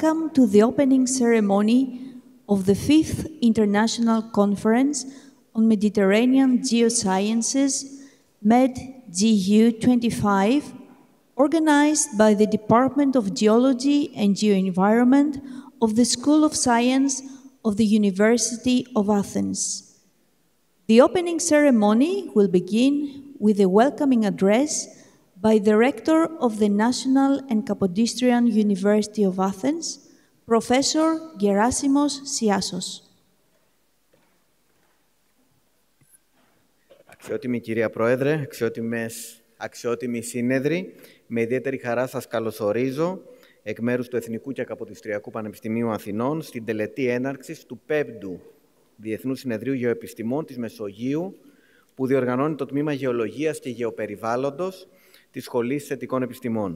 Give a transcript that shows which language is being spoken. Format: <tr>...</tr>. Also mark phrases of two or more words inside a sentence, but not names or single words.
<en>welcome to the opening ceremony of the 5th International Conference on Mediterranean Geosciences, MED-GU 25, organized by the Department of Geology and Geoenvironment of the School of Science of the University of Athens. The opening ceremony will begin with a welcoming address by the Rector of the National and Kapodistrian University of Athens, Professor Gerasimos Siassos.</en> <el>Αξιότιμη κυρία Πρόεδρε, αξιότιμοι σύνεδροι, με ιδιαίτερη χαρά σας καλωσορίζω εκ μέρους του Εθνικού και Καποδιστριακού Πανεπιστημίου Αθηνών στην τελετή έναρξης του 5ου Διεθνούς Συνεδρίου Γεωεπιστημών της Μεσογείου, που διοργανώνει το Τμήμα Γεωλογίας και Γεωπεριβάλλοντος της Σχολής Θετικών Επιστημών.</el>